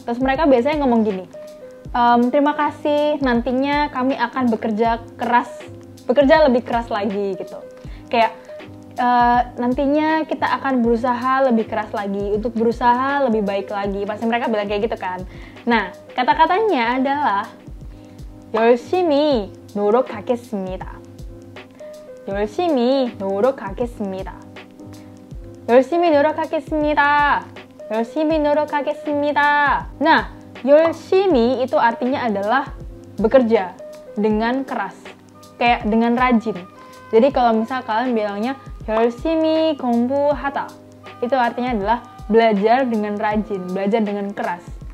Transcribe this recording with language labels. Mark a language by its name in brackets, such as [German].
[Indonesian] Terus mereka biasanya ngomong gini, terima kasih, nantinya kami akan bekerja lebih keras lagi gitu. Kayak nantinya kita akan berusaha lebih keras lagi, untuk berusaha lebih baik lagi. Pasti mereka bilang kayak gitu kan. Nah, kata-katanya adalah [Korean] 열심히 노력하겠습니다. 열심히 노력하겠습니다. 열심히 노력하겠습니다. 열심히 노력하겠습니다. [Indonesian] Nah, 열심히 itu artinya adalah bekerja dengan keras, kayak dengan rajin. Jadi kalau misal kalian bilangnya [Korean] 열심히 공부하다, [Indonesian] itu artinya adalah belajar dengan rajin, belajar dengan keras.